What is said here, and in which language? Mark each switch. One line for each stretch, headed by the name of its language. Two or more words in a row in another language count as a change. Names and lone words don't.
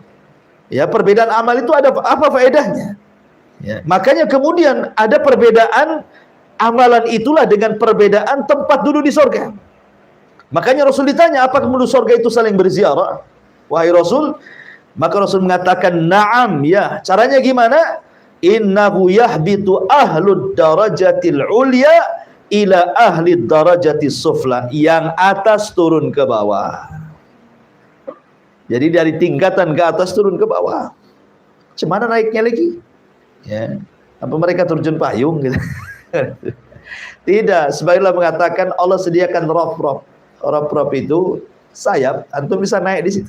Indonesian: Ya, perbedaan amal itu ada apa faedahnya? Ya, makanya kemudian ada perbedaan amalan itulah dengan perbedaan tempat duduk di sorga. Makanya Rasul ditanya, apakah penduduk sorga itu saling berziarah? Wahai Rasul, maka Rasul mengatakan, na'am, ya. Caranya gimana?
Arabic: إنه يهبط أهل الدرجات العليا إلى أهل الدرجات السفلى.
Indonesian: Yang atas turun ke bawah. Jadi dari tingkatan ke atas turun ke bawah. Cemana naiknya lagi? Ya. Apa mereka terjun payung gitu? Tidak. Sebagianlah mengatakan Allah sediakan rob-rob. Rob-rob itu sayap, antum bisa naik di situ.